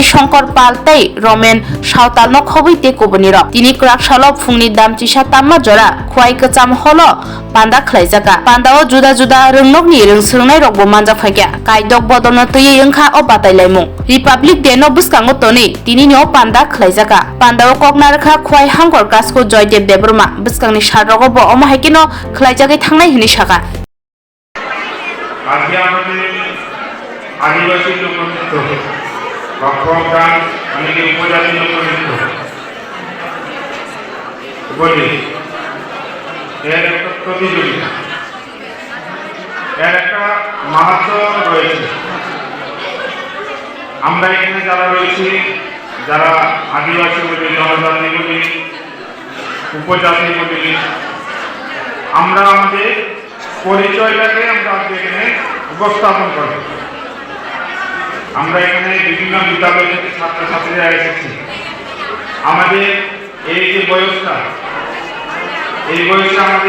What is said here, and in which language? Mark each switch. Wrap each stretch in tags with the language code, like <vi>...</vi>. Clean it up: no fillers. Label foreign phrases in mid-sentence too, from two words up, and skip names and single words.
<trp>shankar paltai romen sautal no khobui te koboni rok tini krak salop phungni dam chisa tamma jora huai kacham holo panda khlaijaka pandao juda juda rungnokni rungsrungnai rokbo manjak phaikya kaidok bodolno tuyei wngkha o batai laimung</trp> <en>republic day</en> <trp>no buskango toni tini no panda khlaijaka pandao koknarkha khwai hangkor gasko joydev deborma buskangni sarrogo bo omahaikino khlaijagai thangnai hini saka</trp> <bn>আজকে আমাদের আদিবাসী লোকনৃত্য বক্রম গান অনেকে উপজাতি লোকনৃত্য বলি এর একটা প্রতিযোগিতা এর একটা মাহাত্ম রয়েছে আমরা এখানে যারা রয়েছি যারা আদিবাসী বলি জনজাতি বলি উপজাতি বলি আমরা আমাদের পরিচয়টাকে আমরা এখানে উপস্থাপন করব আমরা এখানে বিভিন্ন বিদ্যালয় থেকে ছাত্রছাত্রীরা এসেছি আমাদের এই যে বয়সটা এই বয়সে</bn>